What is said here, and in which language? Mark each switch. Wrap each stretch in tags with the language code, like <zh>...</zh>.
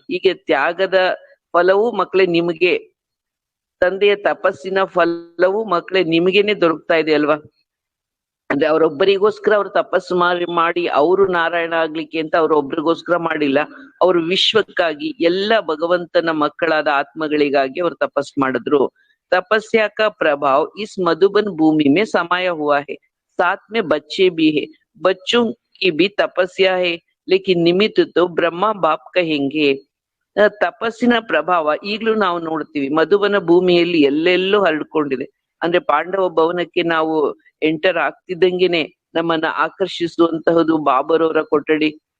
<kn>ಹೀಗೆ ತ್ಯಾಗದ ಫಲವು ಮಕ್ಕಳೇ ನಿಮಗೆ, ತಂದೆಯ ತಪಸ್ಸಿನ ಫಲವು ಮಕ್ಕಳೇ ನಿಮಗೇನೆ ದೊರಕ್ತಾ ಇದೆ ಅಲ್ವಾ. ಅಂದ್ರೆ ಅವರೊಬ್ಬರಿಗೋಸ್ಕರ ಅವ್ರು ತಪಸ್ಸು ಮಾಡಿ ಅವರು ನಾರಾಯಣ ಆಗ್ಲಿಕ್ಕೆ ಅಂತ ಅವ್ರೊಬ್ರಿಗೋಸ್ಕರ ಮಾಡಿಲ್ಲ, ಅವರು ವಿಶ್ವಕ್ಕಾಗಿ ಎಲ್ಲ ಭಗವಂತನ ಮಕ್ಕಳಾದ ಆತ್ಮಗಳಿಗಾಗಿ ಅವ್ರು ತಪಸ್ ಮಾಡಿದ್ರು.</kn> <hi>तपस्या का प्रभाव इस मधुबन भूमि में समाया हुआ है, साथ में बच्चे भी है, बच्चों की भी तपस्या है, लेकिन निमित्त तो ब्रह्मा बाप कहेंगे.</hi> <kn>ತಪಸ್ಸಿನ ಪ್ರಭಾವ ಈಗ್ಲೂ ನಾವು ನೋಡ್ತೀವಿ, ಮಧುಬನ ಭೂಮಿಯಲ್ಲಿ ಎಲ್ಲೆಲ್ಲೂ ಹರಡ್ಕೊಂಡಿದೆ. ಅಂದ್ರೆ ಪಾಂಡವ ಭವನಕ್ಕೆ ನಾವು ಎಂಟರ್ ಆಗ್ತಿದ್ದಂಗೆನೆ ನಮ್ಮನ್ನ ಆಕರ್ಷಿಸುವಂತಹದ್ದು ಬಾಬರವರ ಕೊಠಡಿ.</kn>